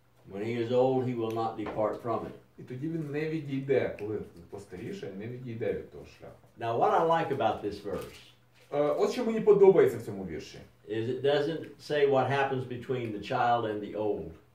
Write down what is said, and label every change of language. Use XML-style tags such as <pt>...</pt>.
<en>When he is old, he will not depart from it.</en> <uk>І тоді він не відійде, коли постаріше, не відійде від того шляху.</uk> <en>Now, what I like about this verse</en> <uk>От що мені подобається в цьому вірші.</uk> <en>is it doesn't say what happens between the child and the old.</en>